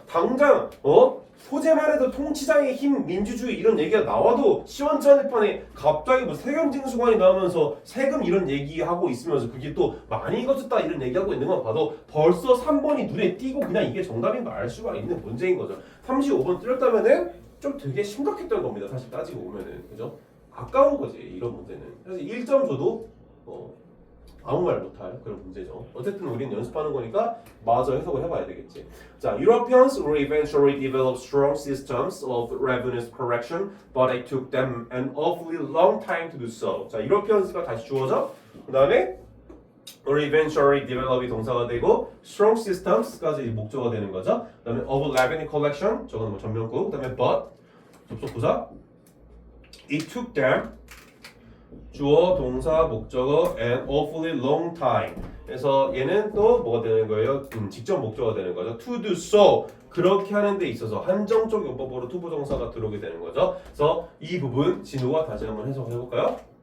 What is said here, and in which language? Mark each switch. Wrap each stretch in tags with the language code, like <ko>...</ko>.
<ko>당장 소재만 해도 통치자의 힘, 민주주의 이런 얘기가 나와도 시원찮을 판에 갑자기 뭐 세금 징수관이 나오면서 세금 이런 얘기하고 있으면서 그게 또 많이 거쳤다 이런 얘기하고 있는 건 봐도 벌써 3번이 눈에 띄고 그냥 이게 정답인 걸 알 수가 있는 문제인 거죠. 35번 틀렸다면은 좀 되게 심각했던 겁니다. 사실 따지고 보면은. 그죠? 아까운 거지 이런 문제는. 사실 1점 줘도 아무 말 못할 그런 문제죠. 어쨌든 우리는 연습하는 거니까 마저 해석을 해봐야 되겠지.</ko> <en>자, Europeans will eventually develop strong systems of revenue correction, but it took them an awfully long time to do so.</en> <ko>자, Europeans가 다시 주어져. 그 다음에</ko> <en>will eventually develop</en> <ko>이 동사가 되고</ko> <en>strong systems</en> <ko>까지 목적어가 되는 거죠. 그 다음에</ko> <en>of revenue collection</en> <ko>저거는 뭐 전명구. 그 다음에 but 접속 부사.</ko> <en>It took them</en> <ko>주어, 동사, 목적어</ko> <en>an awfully long time.</en> <ko>그래서 얘는 또 뭐가 되는 거예요? 직접 목적어가 되는 거죠.</ko> <en>To do so.</en> <ko>그렇게 하는 데 있어서 한정적 용법으로 to 부정사가 들어오게 되는 거죠. 그래서 이 부분 진우가 다시 한번 해석해 볼까요?</ko>